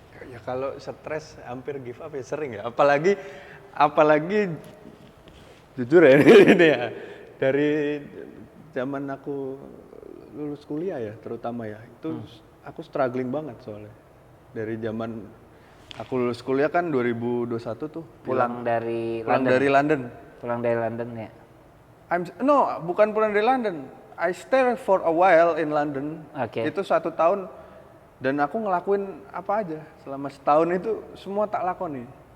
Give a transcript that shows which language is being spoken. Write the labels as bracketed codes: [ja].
[id] Ya kalau stres hampir [en] give up [id] ya sering ya, apalagi jujur ya ini ya, dari zaman aku lulus kuliah ya terutama ya, itu aku struggling banget soalnya. Dari zaman aku lulus kuliah kan 2021 tuh Pulang dari London. Pulang dari London ya. Bukan pulang dari London. [en] I stay for a while in London. [id] Oke. Itu 1 tahun dan aku ngelakuin apa aja selama setahun itu, semua tak lakoni.